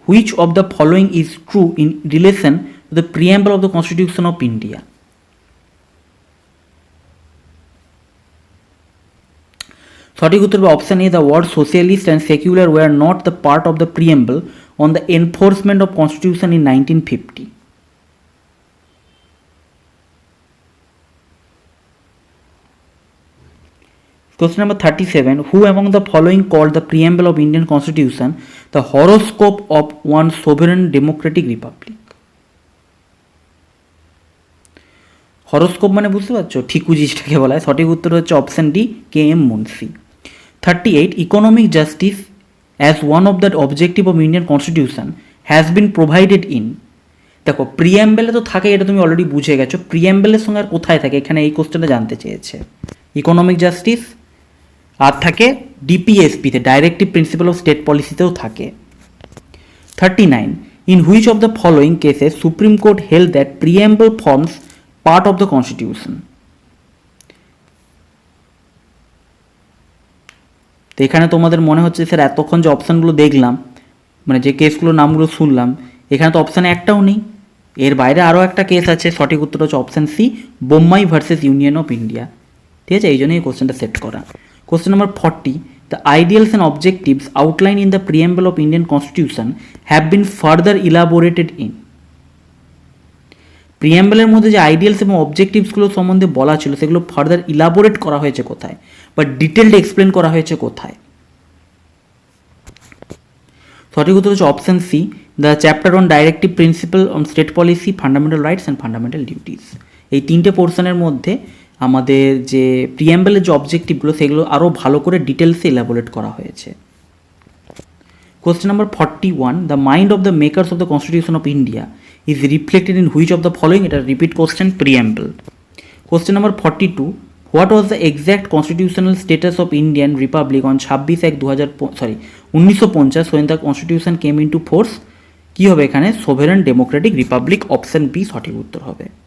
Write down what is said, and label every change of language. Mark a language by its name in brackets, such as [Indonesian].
[English] Which of the following is true in relation to the preamble of the Constitution of India? [Bangla] সঠিক উত্তর হবে option A, [English] The word socialist and secular were not the part of the preamble on the enforcement of constitution in 1950. Question number 37. Who among the following called the preamble of Indian Constitution the horoscope of one sovereign democratic republic? [Bangla] Horoscope মানে বুঝতে পারছো, ঠিকুজিটাকে বলা হয়। সঠিক উত্তর হচ্ছে option D, K M Munshi. 38. [English] Economic justice as one of the objective of Indian Constitution has been provided in. [Bangla] দেখো প্রিএম্বেলে তো থাকে, এটা তুমি অলরেডি বুঝে গেছো, প্রিএম্বেলের সঙ্গে আর কোথায় থাকে, এখানে এই কোশ্চেনটা জানতে চেয়েছে। ইকোনমিক জাস্টিস আর থাকে ডিপিএসপিতে, ডাইরেক্টিভ প্রিন্সিপাল অফ স্টেট পলিসিতেও থাকে। 39. [English] In which of the following cases Supreme Court held that preamble forms part of the Constitution? [Bangla] তো এখানে তোমাদের মনে হচ্ছে স্যার এতক্ষণ যে অপশানগুলো দেখলাম, মানে যে কেসগুলোর নামগুলো শুনলাম, এখানে তো অপশানে একটাও নেই, এর বাইরে আরও একটা কেস আছে। সঠিক উত্তর হচ্ছে option C, Bombay versus union of India. ঠিক আছে, এই জন্যই এই কোশ্চেনটা সেট করা। Question number 40. [English] The ideals and objectives outlined in the preamble of Indian Constitution have been further elaborated in. [Bangla] প্রিএম্বলের মধ্যে যে আইডিয়ালস এবং অবজেক্টিভসগুলো সম্বন্ধে বলা ছিল, সেগুলো ফার্দার ইলাবোরেট করা হয়েছে কোথায়, বা ডিটেলড এক্সপ্লেন করা হয়েছে কোথায়? সঠিক উত্তর হচ্ছে option C, the chapter on directive principle on state policy, fundamental rights and fundamental duties. এই তিনটে পোর্শনের মধ্যে আমাদের যে প্রিএম্বলের যে অবজেক্টিভগুলো, সেগুলো আরও ভালো করে ডিটেলসে ইলাবোরেট করা হয়েছে। [English] Question number 41. The mind of the makers of the constitution of India is reflected in which of the following? [Bangla] এটা repeat question, preamble. [English] Question number 42. What was the exact constitutional status of Indian Republic on 1950 when the constitution came into force? [Bangla] কি হবে এখানে? [English] sovereign democratic republic, [Bangla] option B সঠিক উত্তর হবে।